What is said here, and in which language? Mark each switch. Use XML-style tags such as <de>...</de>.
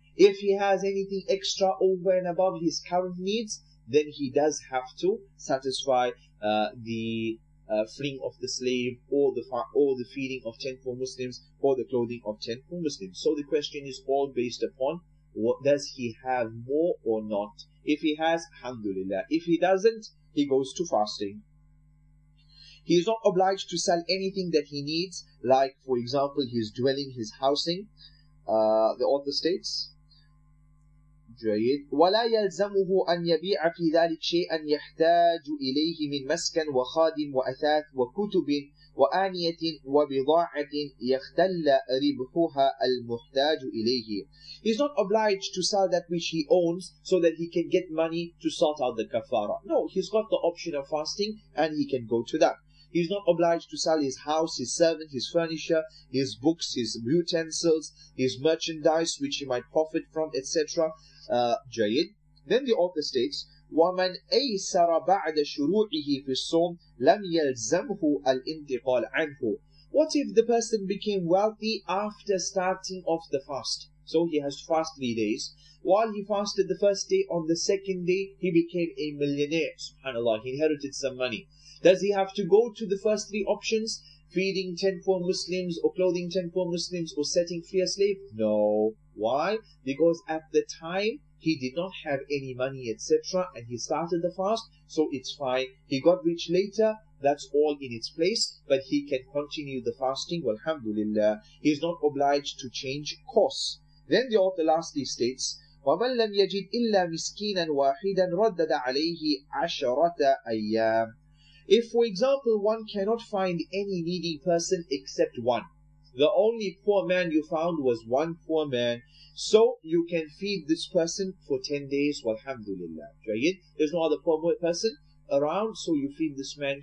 <en>If he has anything extra over and above his current needs, then he does have to satisfy the freeing of the slave, or the feeding of 10 poor Muslims, or the clothing of 10 poor Muslims. So the question is all based upon, what does he have more or not? If he has, alhamdulillah. If he doesn't, he goes to fasting. He is not obliged to sell anything that he needs, like, for example, his dwelling, his housing. The author states,</en> <ar>جيد ولا يلزمه أن يبيع في ذلك شيئا يحتاج إليه من مسكن وخادم وأثاث وكتب وآنية وبضاعة يختل ربحها المحتاج إليه.</ar> <en>He's not obliged to sell that which he owns so that he can get money to sort out the kafara. No, he's got the option of fasting and he can go to that. He's not obliged to sell his house, his servant, his furniture, his books, his utensils, his merchandise which he might profit from, etc.</en> <ar>جيد.</ar> <en>Then the author states,</en> <ar>وَمَنْ أَيْسَرَ بَعْدَ شُرُوعِهِ فِي الصَّوْمِ لَمْ يَلْزَمْهُ الْإِنْتِقَالَ عَنْهُ.</ar> <en>What if the person became wealthy after starting off the fast? So he has to fast 3 days. While he fasted the first day, on the second day, he became a millionaire. SubhanAllah, he inherited some money. Does he have to go to the first 3 options? Feeding 10 poor Muslims, or clothing 10 poor Muslims, or setting free a slave? No. Why? Because at the time, he did not have any money, etc. and he started the fast, so it's fine. He got rich later, that's all in its place, but he can continue the fasting, walhamdulillah. He is not obliged to change course. Then the author lastly states,</en> <ar>وَمَنْ لَمْ يَجِدْ إِلَّا مِسْكِينًا وَاحِدًا رَدَّدَ عَلَيْهِ عَشَرَةَ أَيَّامٍ.</ar> <en>If, for example, one cannot find any needy person except one, the only poor man you found was one poor man, so you can feed this person for 10 days, walhamdulillah. There's no other poor person around, so you feed this man.</en>